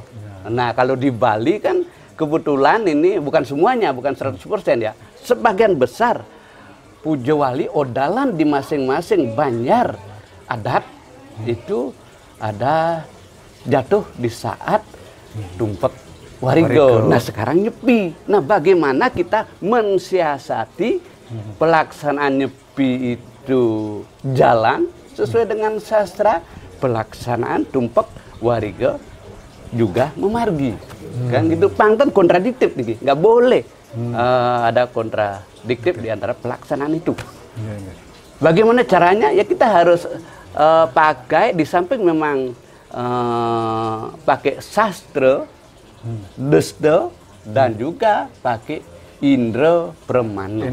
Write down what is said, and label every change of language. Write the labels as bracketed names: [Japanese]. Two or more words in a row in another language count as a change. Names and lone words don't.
[Indonesian] Nah, kalau di Bali kan kebetulan ini bukan semuanya, bukan 100% ya, sebagian besar puja wali odalan di masing-masing banjar adat itu ada jatuh di saat Tumpak Warige. Nah, sekarang Nyepi. Nah, bagaimana kita mensiasati pelaksanaan Nyepi itu jalan sesuai dengan sastra, pelaksanaan Tumpak Warige juga memargi. Kan gitu, pangton kontradiktif nih, nggak boleh ada kontradiktif di antara pelaksanaan itu. Bagaimana caranya? Ya kita harus pakai, di samping memang pakai sastra, desta, dan juga pakai indra permana.